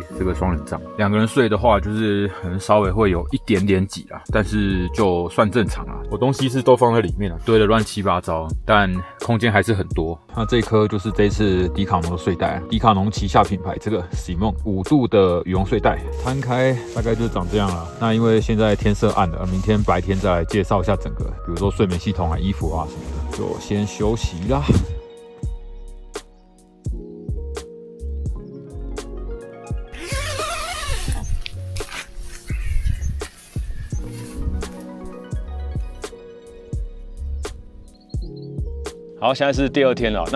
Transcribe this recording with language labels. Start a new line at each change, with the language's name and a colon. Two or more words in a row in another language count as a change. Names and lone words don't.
Chinese: 這個雙人帳，2個人睡的話就是可能稍微會有一點點擠啦，但是就算正常啦。我東西是都放在裡面了，堆得亂七八糟，但空間還是很多。那這一顆就是這一次迪卡儂的睡袋，迪卡儂旗下品牌這個 Simone 5度的羽絨睡袋，攤開大概就是長這樣了。那因為現在天色暗了，明天白天再來介紹一下整個，比如說睡眠系統啊、衣服啊什麼的，就先休息啦。好，現在是第2天了。